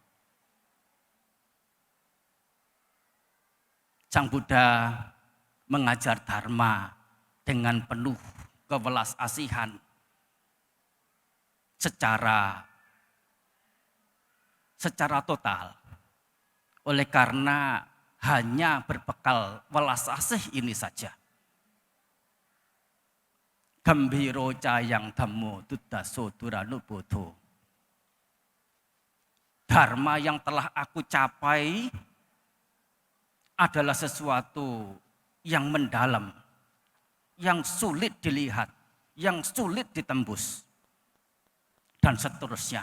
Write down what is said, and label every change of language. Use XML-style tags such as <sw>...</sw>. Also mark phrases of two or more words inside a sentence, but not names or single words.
<id>Sang Buddha mengajar dharma dengan penuh kewelas asihan secara total. Oleh karena hanya berbekal welas asih ini saja.</id> <pi>Gembiro cayang dhammo tudaso duranubodo.</pi> <id>Dharma yang telah aku capai adalah sesuatu yang mendalam, yang sulit dilihat, yang sulit ditembus, dan seterusnya.</id>